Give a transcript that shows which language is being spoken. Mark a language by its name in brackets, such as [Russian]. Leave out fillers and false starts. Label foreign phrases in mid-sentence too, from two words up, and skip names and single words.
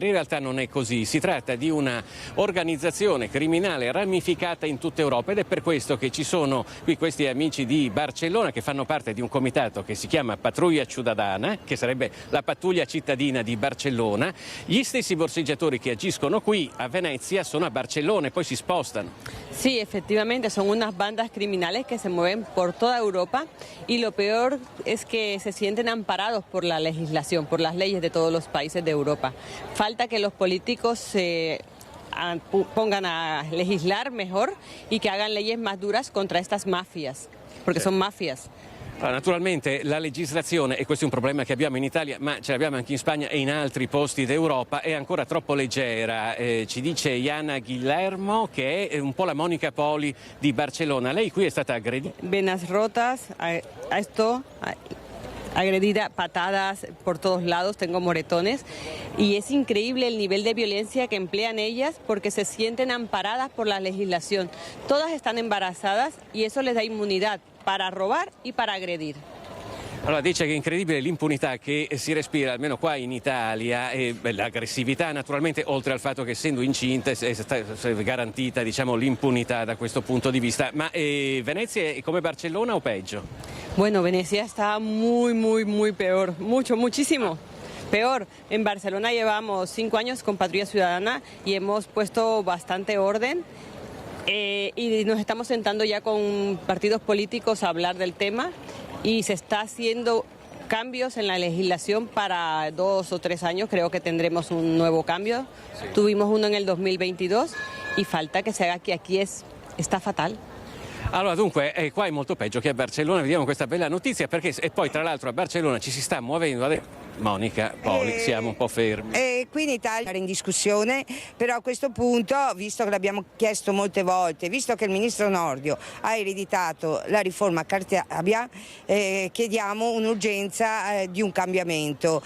[Italian] In realtà non è così, si tratta di una organizzazione criminale ramificata in tutta Europa ed è per questo che ci sono qui questi amici di Barcellona che fanno parte di un comitato che si chiama Patrulla Ciudadana, che sarebbe la pattuglia cittadina di Barcellona. Gli stessi borseggiatori che agiscono qui a Venezia sono a Barcellona e poi si spostano. [Spanish] Sí, efectivamente, son unas bandas criminales que se mueven por toda Europa y lo peor es que se sienten amparados por la legislación, por las leyes de todos los países de Europa. Falta que los políticos se pongan a legislar mejor y que hagan leyes más duras contra estas mafias, porque son mafias. [Italian] Allora, naturalmente la legislazione, e questo è un problema che abbiamo in Italia, ma ce l'abbiamo anche in Spagna e in altri posti d'Europa, è ancora troppo leggera. Ci dice Iana Guillermo, che è un po' la Monica Poli di Barcellona. Lei qui è stata aggredita. [Spanish] Venas rotas, agredida, patadas por todos lados, tengo moretones y es increíble el nivel de violencia que emplean ellas porque se sienten amparadas por la legislación. Todas están embarazadas y eso les da inmunidad para robar y para agredir. [Italian] Allora dice che è incredibile l'impunità che si respira almeno qua in Italia e l'aggressività naturalmente, oltre al fatto che essendo incinta è garantita, diciamo, l'impunità da questo punto di vista. Ma Venezia è come Barcellona o peggio? [Spanish] Bueno, Venecia está muy peor, muchísimo peor. En Barcelona llevamos 5 años con Patrulla Ciudadana y hemos puesto bastante orden. Y nos estamos sentando ya con partidos políticos a hablar del tema y se está haciendo cambios en la legislación para 2 o 3 años, creo que tendremos un nuevo cambio. Sí. Tuvimos uno en el 2022 y falta que se haga que aquí está fatal. [Italian] Allora dunque qua è molto peggio che a Barcellona, vediamo questa bella notizia perché e poi tra l'altro a Barcellona ci si sta muovendo adesso. Monica Poli, siamo un po' fermi. Qui in Italia era in discussione, però a questo punto, visto che l'abbiamo chiesto molte volte, visto che il ministro Nordio ha ereditato la riforma Cartabia, chiediamo un'urgenza di un cambiamento.